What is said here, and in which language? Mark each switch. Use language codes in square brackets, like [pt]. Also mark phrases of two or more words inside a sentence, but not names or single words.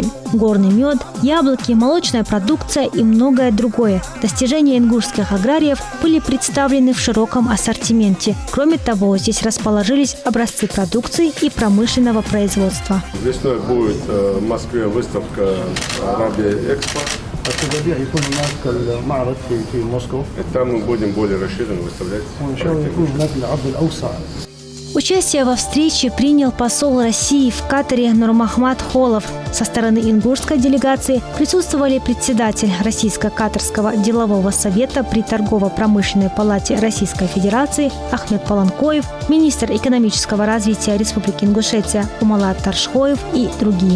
[ru] Горный мед, яблоки, молочная продукция и многое другое. Достижения ингушских аграриев были представлены в широком ассортименте. Кроме того, здесь расположились образцы продукции и промышленного производства. Весной будет в Москве выставка «Арабия Экспо». [ar] السببية يكون هناك المعرض في موسكو. [ru] И там мы будем более расширенно выставлять. [ar] وإن شاء الله يكون هناك العرض الأوسع. [ru] Участие во встрече принял посол России в Катаре Нурмахмад Холов. Со стороны ингушской делегации присутствовали председатель Российско-Катарского делового совета при Торгово-промышленной палате Российской Федерации Ахмед Паланкоев, министр экономического развития Республики Ингушетия Умалат Таршхоев и другие.